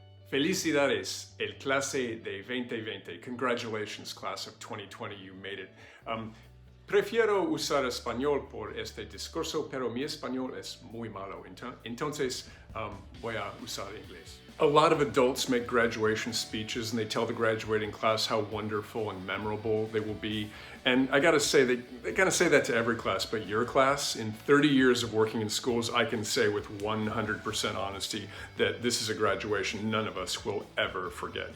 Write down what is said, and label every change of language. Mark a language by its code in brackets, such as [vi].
[es] Felicidades, el clase de 2020. [en] Congratulations, class of 2020, you made it. [es] Prefiero usar español por este discurso, pero mi español es muy malo. Entonces, voy a usar inglés. [en] A lot of adults make graduation speeches and they tell the graduating class how wonderful and memorable they will be. And I gotta say, they gotta say that to every class, but your class, in 30 years of working in schools, I can say with 100% honesty that this is a graduation none of us will ever forget.